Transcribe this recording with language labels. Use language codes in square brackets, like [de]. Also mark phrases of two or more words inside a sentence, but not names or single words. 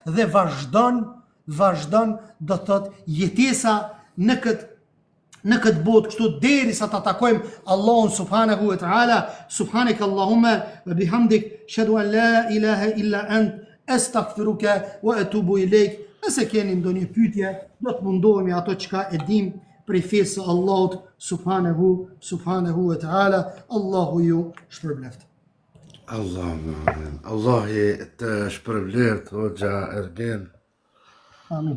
[sq] dhe vazhdon do të thotë jetesa në këtë botë kështu derisa ta takojmë Allahun [ar] سبحانه وتعالى. سبحانك اللهم وبحمدك، أشهد أن لا إله إلا أنت، أستغفرك وأتوب إليك. [sq] Nëse keni ndonjë pyetje, do të mundohemi ato çka e dim prej fesë së Allahut [ar] سبحانه وتعالى. [sq] Allahu ju shpërbleft. Allah të shpërbleft, hoxha Ergen. Amin.